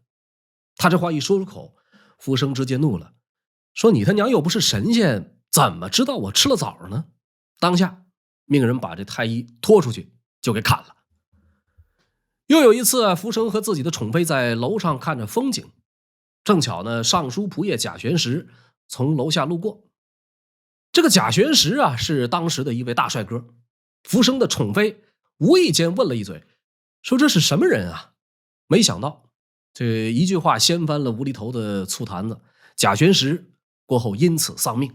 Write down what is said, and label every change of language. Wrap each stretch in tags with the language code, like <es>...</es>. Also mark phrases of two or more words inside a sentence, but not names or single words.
<zh>他這話一說出口，福生直接怒了，說你他娘又不是神仙，怎麼知道我吃了棗呢？當下命人把这太医拖出去就給砍了。又有一次啊，福生和自己的寵妃在樓上看着風景，正巧呢尚書僕射賈玄石從樓下路過。這個賈玄石啊是當時的一位大帥哥，福生的寵妃無意間問了一嘴，說這是什麼人啊？沒想到這一句話掀翻了無厘頭的醋壇子，賈玄石過後因此喪命。</zh>